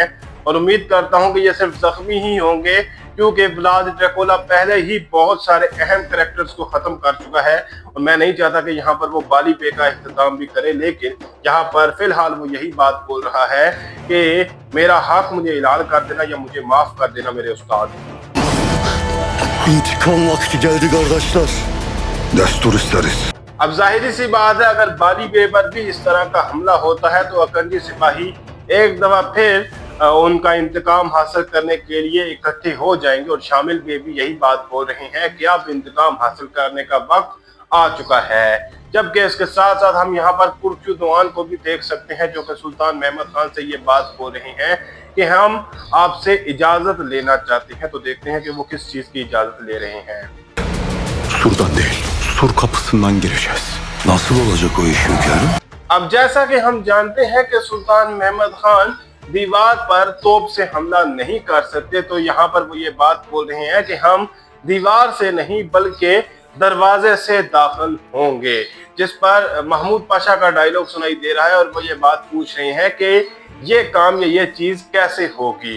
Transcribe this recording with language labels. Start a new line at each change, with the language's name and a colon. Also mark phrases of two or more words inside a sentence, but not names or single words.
Urdu: اور امید کرتا ہوں کہ یہ صرف زخمی ہی ہوں گے، کیونکہ ولاد ڈریکولا پہلے ہی بہت سارے اہم کیریکٹرز کو ختم کر چکا ہے اور میں نہیں چاہتا کہ یہاں پر وہ بالی بے کا اختتام بھی کرے. لیکن یہاں پر فی الحال وہ یہی بات بول رہا ہے کہ میرا حق مجھے اعلان کر دینا یا مجھے معاف کر دینا میرے استاد.
Turkish: İntikam vakti geldi kardeşler. Destur isteriz.
Urdu: اب ظاہر سی بات ہے اگر بالی بے پر بھی اس طرح کا حملہ ہوتا ہے تو اکنجی سپاہی ایک دفعہ پھر ان کا انتقام حاصل کرنے کے لیے اکٹھے ہو جائیں گے. اور شامل بے بھی یہی بات بول رہے ہیں کہ اب انتقام حاصل کرنے کا وقت آ چکا ہے. جبکہ اس کے ساتھ ساتھ ہم یہاں پر کرچو دوان کو بھی دیکھ سکتے ہیں جو کہ سلطان محمد خان سے یہ بات بول رہے ہیں کہ ہم آپ سے اجازت لینا چاہتے ہیں. تو دیکھتے ہیں کہ وہ کس چیز کی اجازت لے رہے ہیں.
Turkish: Surdan değil, sur kapısından gireceğiz. Nasıl olacak o iş hünkârım?
Urdu: اب جیسا کہ ہم جانتے ہیں کہ سلطان محمد خان دیوار پر توپ سے حملہ نہیں کر سکتے، تو یہاں پر وہ یہ بات بول رہے ہیں کہ ہم دیوار سے نہیں بلکہ دروازے سے داخل ہوں گے. جس پر محمود پاشا کا ڈائیلاگ سنائی دے رہا ہے اور وہ یہ بات پوچھ رہے ہیں کہ یہ کام یا یہ چیز کیسے ہوگی.